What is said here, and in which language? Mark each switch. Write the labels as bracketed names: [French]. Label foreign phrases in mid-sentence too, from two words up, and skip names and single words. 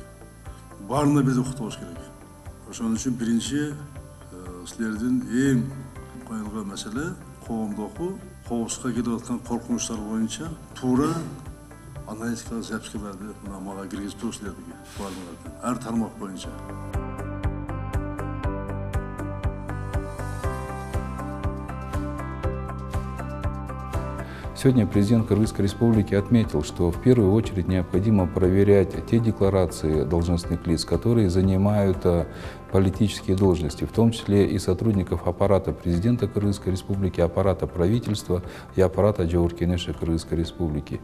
[Kyrgyz] Баарына бирдей укук болуш керек. Ошон үчүн биринчи силердин эң коюлган маселе коомдогу коопсузлукка келип аткан коркунучтар боюнча туура аналитикалык запискаларды мага киргизип туруш силердики баардыгыңардан ар тармак боюнча. [Russian] Сегодня президент Кыргызской Республики отметил, что в первую очередь необходимо проверять те декларации должностных лиц, которые занимают политические должности, в том числе и сотрудников аппарата президента Кыргызской Республики, аппарата правительства и аппарата Джауркенеша Кыргызской Республики.